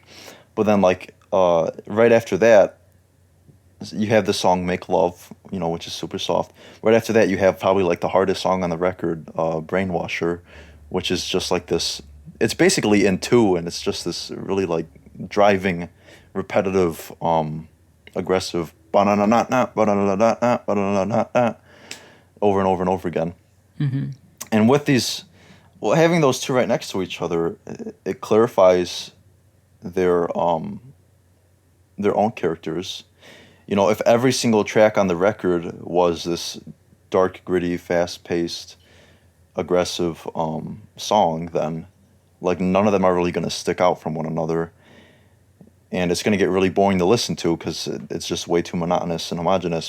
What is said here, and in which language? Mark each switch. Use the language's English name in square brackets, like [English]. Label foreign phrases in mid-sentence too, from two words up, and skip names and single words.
[English] But then like right after that, you have the song "Make Love," which is super soft. Right after that, you have probably like the hardest song on the record, "Brainwasher," which is just like this. It's basically in two, and it's just this really like driving, repetitive, aggressive ba-na-na-na-na, ba-na-na-na-na, ba-na-na-na-na, over and over and over again. Mm-hmm. And with these, well, having those two right next to each other, it clarifies their own characters. If every single track on the record was this dark, gritty, fast-paced, aggressive song, then like none of them are really going to stick out from one another, and it's going to get really boring to listen to because it's just way too monotonous and homogenous.